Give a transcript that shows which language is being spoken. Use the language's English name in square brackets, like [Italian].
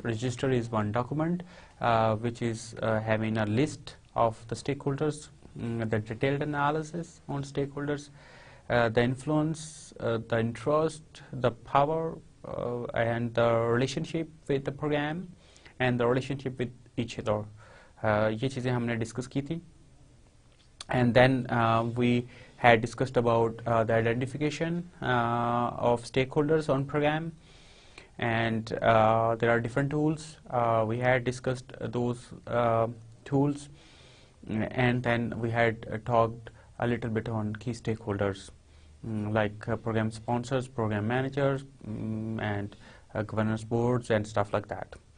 [English] Register is one document which is having a list of the stakeholders, the detailed analysis on stakeholders, the influence, the interest, the power, and the relationship with the program, and the relationship with each other. [Hindi] ये चीज़ें हमने discuss की थी. [English] And then we had discussed about the identification of stakeholders on program, and there are different tools. We had discussed those tools, and then we had talked a little bit on key stakeholders like program sponsors, program managers, and governance boards and stuff like that.